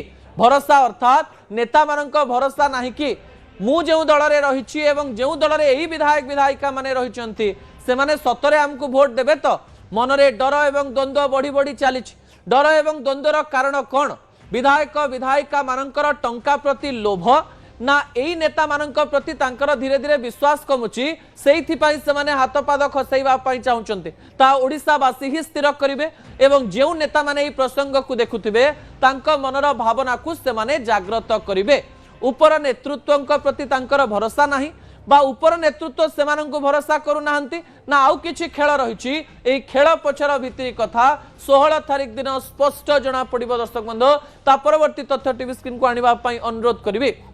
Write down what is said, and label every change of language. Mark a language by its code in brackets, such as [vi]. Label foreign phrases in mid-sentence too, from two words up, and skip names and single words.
[or] ଭରସା ଅର୍ଥାତ ନେତା ମାନଙ୍କ ଭରସା ନାହିଁ କି ମୁଁ ଯେଉଁ ଦଳ ରେ ରହିଛି ଏବଂ ଯେଉଁ ଦଳ ରେ ଏହି ବିଧାୟକ ବିଧାୟିକା ମାନେ ରହିଛନ୍ତି ସେ ମାନେ ସତରେ ହମକୁ ଭୋଟ ଦେବେ ତ ମନରେ ଡର ଏବଂ ଦ୍ୱନ୍ଦ୍ୱ ବଢ଼ି ବଢ଼ି ଚାଲିଛି ଡର ଏବଂ ଦ୍ୱନ୍ଦ୍ୱର କାରଣ କୌଣ ବିଧାୟକ ବିଧାୟିକା ମାନଙ୍କର ଟଙ୍କା ପ୍ରତି ଲୋଭ ନା ଏହି ନେତା ମାନଙ୍କ ପ୍ରତି ତାଙ୍କର ଧୀରେ ଧୀରେ ବିଶ୍ୱାସ କମୁଛି ସେଇଥି ପାଇଁ ସେ ମାନେ ହାତ ପାଦ ଖସେଇବା ପାଇଁ ଚାହୁଁଛନ୍ତି ତା ଓଡ଼ିଶାବାସୀ ହିଁ ସ୍ଥିର କରିବେ ଏବଂ ଯେଉଁ ନେତା ମାନେ ଏହି ପ୍ରସଙ୍ଗ କୁ ଦେଖୁଥିବେ ତାଙ୍କ ମନର ଭାବନା କୁ ସେ ମାନେ ଜାଗୃତ କରିବେ ଉପର ନେତୃତ୍ୱଙ୍କ ପ୍ରତି ତାଙ୍କର ଭରସା ନାହିଁ ବା ଉପର ନେତୃତ୍ୱ ସେ ଭରସା କରୁନା ନା ଆଉ କିଛି ଖେଳ ରହି ଏହି ଖେଳ ପଛର ଭିତରି କଥା 16 ତାରିଖ ଦିନ ସ୍ପଷ୍ଟ ଜଣା ପଡ଼ିବ ଦର୍ଶକ ବନ୍ଧୁ ତା ପରବର୍ତ୍ତୀ ତଥ୍ୟ [en] TV screen [or] କୁ ଆଣିବା ପାଇଁ ଅନୁରୋଧ କରିବେ।